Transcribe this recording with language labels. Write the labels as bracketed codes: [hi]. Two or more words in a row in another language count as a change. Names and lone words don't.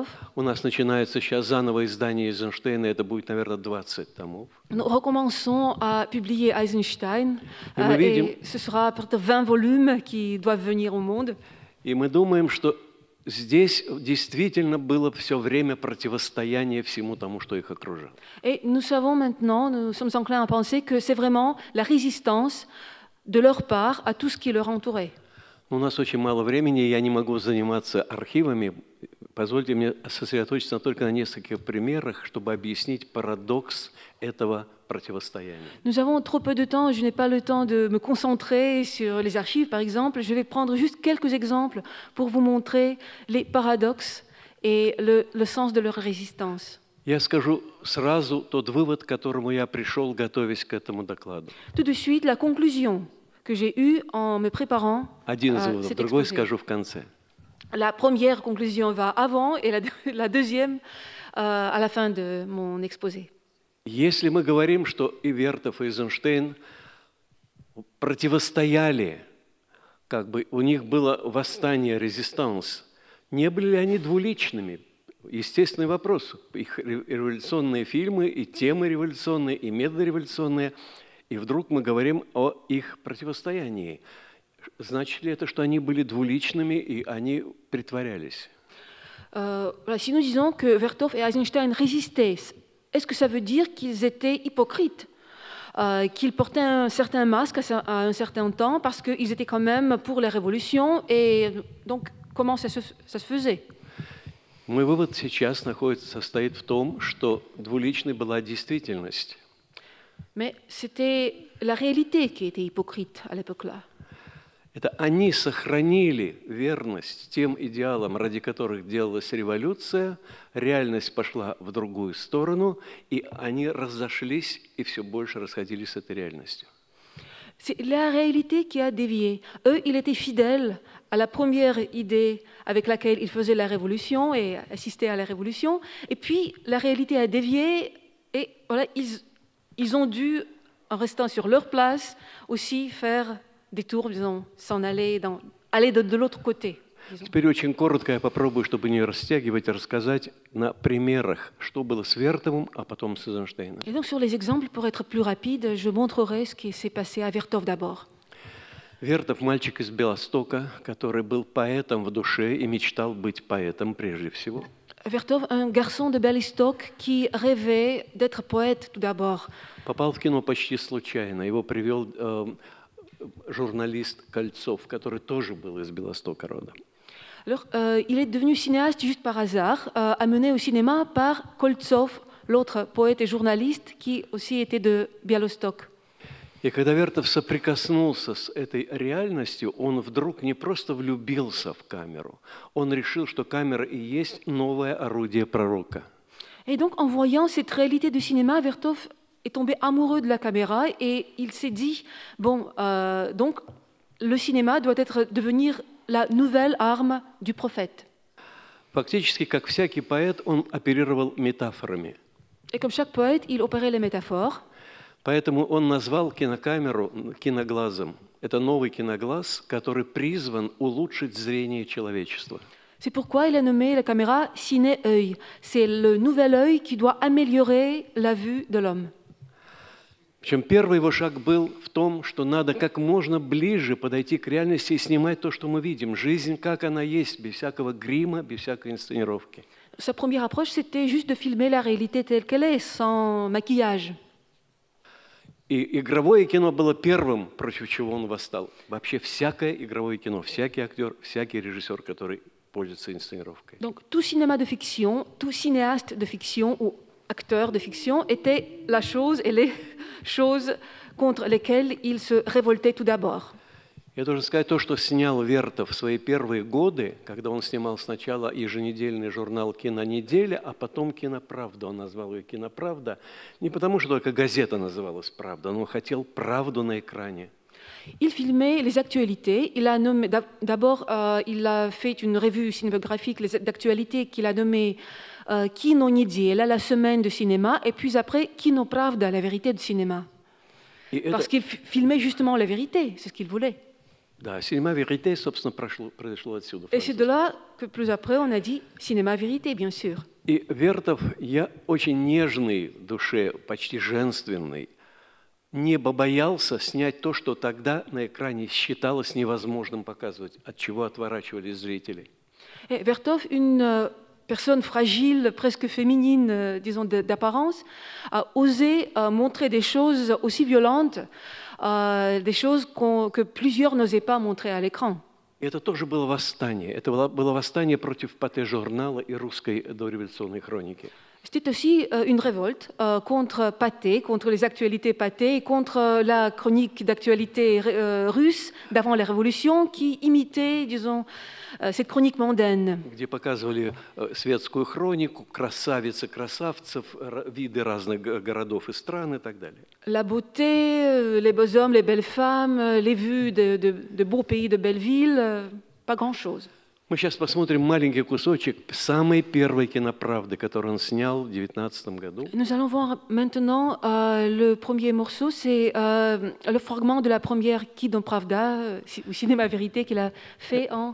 [ru] У нас начинается сейчас заново издание Эйзенштейна, это будет, наверное, 20 томов. [fr] Nous recommençons à publier Eisenstein, et ce sera peut-être 20 volumes qui doivent venir au monde. [ru] И мы думаем, что здесь действительно было все время противостояние всему тому, что их окружало. [fr] Et nous savons maintenant, nous sommes enclins à penser que c'est vraiment la résistance de leur part à tout ce qui leur entourait. [ru] У нас очень мало времени, и я не могу заниматься архивами. Позвольте мне сосредоточиться только на нескольких примерах, чтобы объяснить парадокс этого противостояния. [fr] Nous avons trop peu de temps, je n'ai pas le temps de me concentrer sur les archives, par exemple. Je vais prendre juste quelques exemples pour vous montrer les paradoxes et le sens de leur résistance. [ru] Я скажу сразу тот вывод, к которому я пришел, готовясь к этому докладу. [fr] Tout de suite, la conclusion que j'ai eue en me préparant à cet [ru] другой [fr] exposé. [ru] скажу в конце. [fr] La première conclusion va avant et la deuxième à la fin de mon exposé. [ru] Если мы говорим, что и Вертов, и Эйзенштейн противостояли, как бы у них было восстание, резистанс, не были ли они двуличными? Естественный вопрос. Их революционные фильмы, и темы революционные, и методы революционные, и вдруг мы говорим о их противостоянии. Значит ли это, что они были двуличными и они притворялись? [fr] Si nous disons que Vertov et Eisenstein résistaient, est-ce que ça veut dire qu'ils étaient hypocrites, qu'ils portaient un certain masque à un certain temps parce qu'ils étaient quand même pour les révolutions et donc comment ça se faisait? [ru] Мой вывод сейчас состоит в том, что двуличной была действительность. [fr] Mais c'était la réalité qui était hypocrite à l'époque-là. [ru] Это они сохранили верность тем идеалам, ради которых делалась революция, реальность пошла в другую сторону, и они разошлись и все больше расходились с этой реальностью. [fr] C'est la réalité qui a dévié. Eux, ils étaient fidèles à la première idée avec laquelle ils faisaient la révolution et assistaient à la révolution. Et puis, la réalité a dévié et voilà, ils ont dû, en restant sur leur place, aussi faire des tours, disons, s'en aller, aller de l'autre côté. [ru] Теперь очень коротко я попробую, чтобы не растягивать, рассказать на примерах, что было с Вертовым, а потом с Эйзенштейном. [fr] Et donc, sur les exemples, pour être plus rapide, je montrerai ce qui s'est passé à Vertov d'abord. [ru] Вертов – мальчик из Белостока, который был поэтом в душе и мечтал быть поэтом прежде всего. [fr] Vertov, un garçon de Białystok qui rêvait d'être poète tout d'abord. [ru] Попал в кино почти случайно. Его привел журналист Кольцов, который тоже был из Белостока рода. [fr] Alors, il est devenu cinéaste juste par hasard, amené au cinéma par Koltsov, l'autre poète et journaliste qui aussi était de Białystok. [ru] И когда Вертов соприкоснулся с этой реальностью, он вдруг не просто влюбился в камеру, он решил, что камера и есть новое орудие пророка. [fr] Et donc, en voyant cette réalité du cinéma, Vertov est tombé amoureux de la caméra et il s'est dit, bon, donc, le cinéma doit devenir la nouvelle arme du prophète. [ru] Фактически, как всякий поэт, он оперировал метафорами. [fr] Et comme chaque poète, il opérait les métaphores. [ru] Поэтому он назвал кинокамеру киноглазом. Это новый киноглаз, который призван улучшить зрение человечества. [fr] C'est pourquoi il a nommé la caméra ciné-œil. C'est le nouvel œil qui doit améliorer la vue de l'homme. [ru] Причем первый его шаг был в том, что надо как можно ближе подойти к реальности и снимать то, что мы видим. Жизнь, как она есть, без всякого грима, без всякой инсценировки. [fr] Sa première approche, c'était juste de filmer la réalité telle qu'elle est, sans maquillage. [ru] И игровое кино было первым, против чего он восстал. Вообще всякое игровое кино, всякий актер, всякий режиссер, который пользуется инсценировкой. [fr] Donc tout cinéma de fiction, tout cinéaste de fiction ou acteur de fiction était la chose et les choses contre lesquelles il se révoltait tout d'abord. [ru] Я должен сказать, то, что снял Вертов в свои первые годы, когда он снимал сначала еженедельный журнал «Кинонеделя», а потом «Киноправда». Он назвал ее «Киноправда» не потому, что только газета называлась «Правда», но он хотел правду на экране. [fr] Il filmait les actualités. Il a nommé, d'abord, il a fait une revue cinématographique d'actualités qu'il a nommée Kino Nedziela, la semaine de cinéma, et puis après Kino Pravda, la vérité du cinéma. Parce qu'il filmait justement la vérité, c'est ce qu'il voulait. [ru] Да, «Cinéma Vérité», собственно, произошло отсюда. [fr] Et c'est de là que plus après on a dit cinéma vérité, bien sûr. [ru] И Вертов, я очень нежный в душе, почти женственный, не боялся снять то, что тогда на экране считалось невозможным показывать, от чего отворачивались зрители. [fr] Et Vertov, une personne fragile, presque féminine, disons d'apparence, a osé montrer des choses aussi violentes, des choses que plusieurs n'osaient pas montrer à l'écran. [ru] И это тоже было восстание. Это было восстание против паté-журнала и русской дореволюционной хроники. [fr] C'était aussi une révolte contre Pathé, contre les actualités Pathé et contre la chronique d'actualité russe d'avant la Révolution qui imitait, disons, cette chronique mondaine. [ru] Где показывали светскую хронику, красавиц и красавцев, виды разных городов и стран и так далее. [fr] La beauté, les beaux hommes, les belles femmes, les vues de beaux pays, de belles villes, pas grand-chose. [ru] Мы сейчас посмотрим маленький кусочек самой первой киноправды, которую он снял в 19 году. [fr] Nous allons voir maintenant le premier morceau, c'est le fragment de la première Kinopravda, ou Cinéma Vérité, qu'il a fait en...